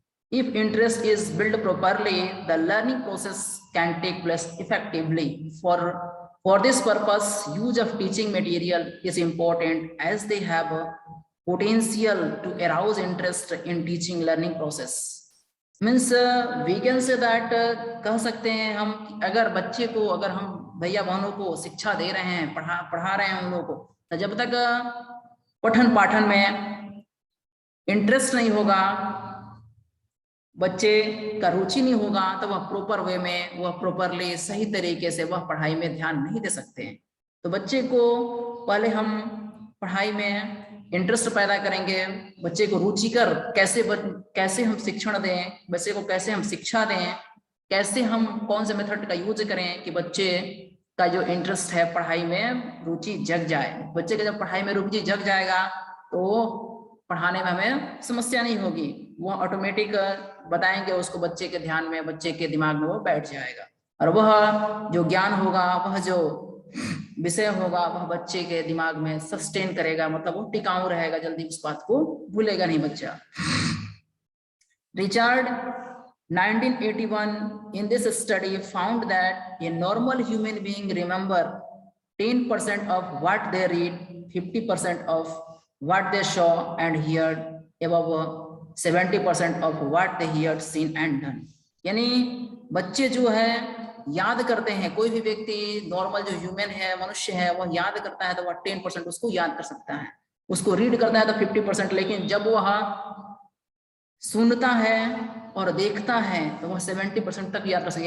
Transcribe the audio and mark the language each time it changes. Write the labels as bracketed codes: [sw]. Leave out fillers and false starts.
[en] If interest is built properly, the learning process can take place effectively. For this purpose, use of teaching material is important as they have a potential to arouse interest in teaching learning process. Means we can say that [hi] कह सकते हैं हम कि अगर बच्चे को, अगर हम भैया बहनों को शिक्षा दे रहे हैं, पढ़ा रहे हैं उन लोगों को, तो जब तक पठन पाठन में इंटरेस्ट नहीं होगा, बच्चे का रुचि नहीं होगा, तो वह प्रॉपर वे में, वह प्रॉपरली सही तरीके से वह पढ़ाई में ध्यान नहीं दे सकते हैं। तो बच्चे को पहले हम पढ़ाई में इंटरेस्ट पैदा करेंगे, बच्चे को रुचिकर कैसे हम शिक्षण दें, बच्चे को कैसे हम शिक्षा दें, कैसे हम कौन से मेथड का यूज करें कि बच्चे का जो इंटरेस्ट है पढ़ाई में रुचि जग जाए। बच्चे का जब पढ़ाई में रुचि जग जाएगा तो पढ़ाने में हमें समस्या नहीं होगी, वो ऑटोमेटिक बताएंगे उसको, बच्चे के ध्यान में, बच्चे के दिमाग में वो बैठ जाएगा और वह जो ज्ञान होगा, वह जो विषय होगा, वह बच्चे के दिमाग में सस्टेन करेगा, मतलब वो टिकाऊ रहेगा, जल्दी उस बात को भूलेगा नहीं बच्चा। [en] Richard 1981 in this study found that a normal human being remember 10% of what they read, 50% of what they saw and heard, above 70% of what they heard, seen and done. [hi] यानी बच्चे जो है याद करते हैं, कोई भी व्यक्ति नॉर्मल जो ह्यूमन है, मनुष्य है, वह याद करता है तो वह 10% उसको याद कर सकता है, उसको रीड करता है तो 50%, लेकिन जब वह सुनता है और देखता है तो वह 70% तक याद कर सकता है।